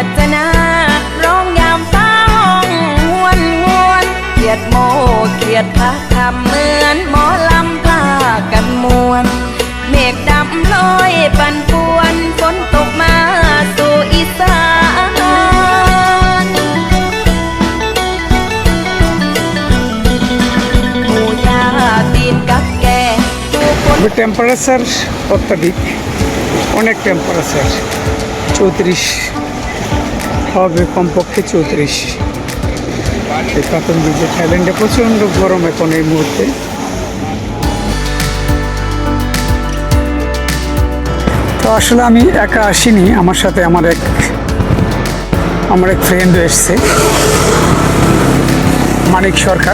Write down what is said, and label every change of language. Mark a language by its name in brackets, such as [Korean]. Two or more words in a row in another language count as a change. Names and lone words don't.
[Thai] จะนาร้องยามฟ้าห้องหวนเกียดโมเกียดพระคำเหมือนหมอลำพากันมวนเมฆดำลอยปั่นป่วนฝนตกมาสู่อีสานหมู่ยาตีนกับแก [Bangla] টেম্পারেচার অত্যাধিক, অনেক টেম্পারেচার, 34 হবে কমপক্ষে, 34। এই পাতং বিচে থাইল্যান্ডে প্রচণ্ড গরম এখন এই মুহূর্তে। তো আসলে আমি একা আসিনি, আমার সাথে আমার এক ফ্রেন্ড এসছে, মানিক সরকার।